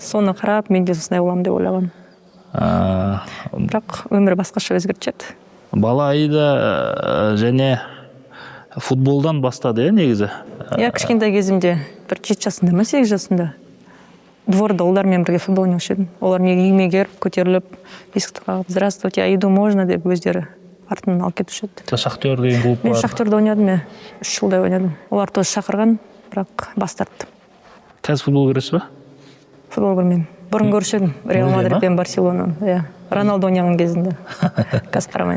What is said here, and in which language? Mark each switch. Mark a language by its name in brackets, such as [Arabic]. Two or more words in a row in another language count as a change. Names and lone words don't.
[Kazakh] Соны қарап, мен де сондай боламын деп ойлағам. Бірақ өмір басқаша өзгертеді. Бала Аида және футболдан бастады, негізі? Иә, кішкентай кезімде бір 7 жасында ма, 8 жасында дворда олармен бірге футбол ойнаушы едім. Олар менің үйіме келіп, көтеріліп, есікті қағып, [Russian] здравствуйте, Аиду можно [Kazakh] деп өздері артынан алып кетуші еді. Шахтер деген клуб бар. Мен Шахтерде ойнадым, 3 жылдай ойнадым. Олар тоже шақырған, бірақ бас тарттым. Қазір футбол көресіз ба? Футбол көрмеймін. Бұрын көруші едім, Реал Мадрид пен Барселонаны. Иә, Роналду ойнаған кезінде. Қазір қарамаймын.